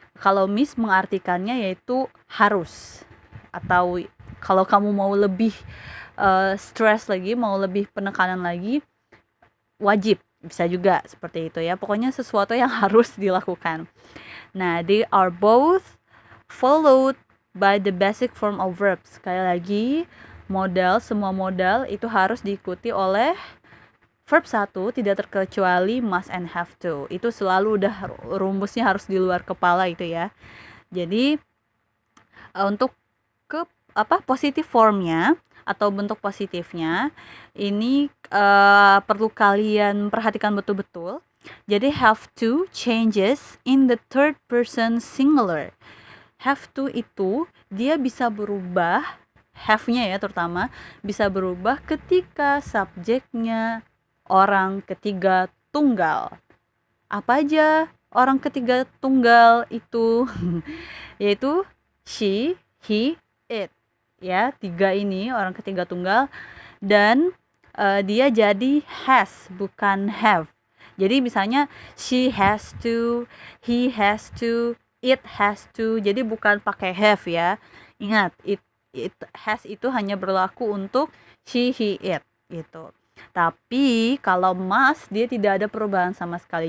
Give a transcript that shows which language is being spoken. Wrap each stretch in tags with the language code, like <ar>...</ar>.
<id>Kalau Miss mengartikannya yaitu harus, atau kalau kamu mau lebih stress lagi, mau lebih penekanan lagi, wajib, bisa juga seperti itu ya. Pokoknya sesuatu yang harus dilakukan. Nah,</id> <en>they are both followed by the basic form of verbs.</en> <id>Sekali lagi, semua modal itu harus diikuti oleh verb 1, tidak terkecuali must and have to. Itu selalu udah rumusnya harus di luar kepala itu ya. Jadi untuk positif formnya atau bentuk positifnya ini perlu kalian perhatikan betul-betul. Jadi</id> <en>have to changes in the third person singular.</en> <id>Have to itu dia bisa berubah, have-nya ya terutama, bisa berubah ketika subjeknya orang ketiga tunggal. Apa aja orang ketiga tunggal itu? Yaitu she, he, it. Ya, 3 ini orang ketiga tunggal, dan dia jadi has bukan have. Jadi misalnya</id> <en>she has to, he has to, it has to.</en> <id>Jadi bukan pakai have ya. Ingat, it has itu hanya berlaku untuk she, he, it. gitu. Tapi kalau must dia tidak ada perubahan sama sekali.</id>